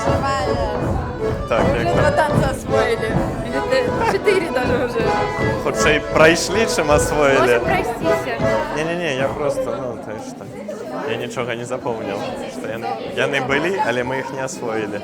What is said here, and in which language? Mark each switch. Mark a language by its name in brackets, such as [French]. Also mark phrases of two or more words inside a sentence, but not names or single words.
[Russian] Так, Уже [Belarusian] як [Russian] два танца освоили. Или 4 даже уже. [Belarusian] хутчэй прайшлі, чым асвоілі. [Russian] Может, простите. Не-не-не, я просто, ну, то есть, я нічога не запомнил, что [Belarusian] яны былі, але мы іх не асвоілі.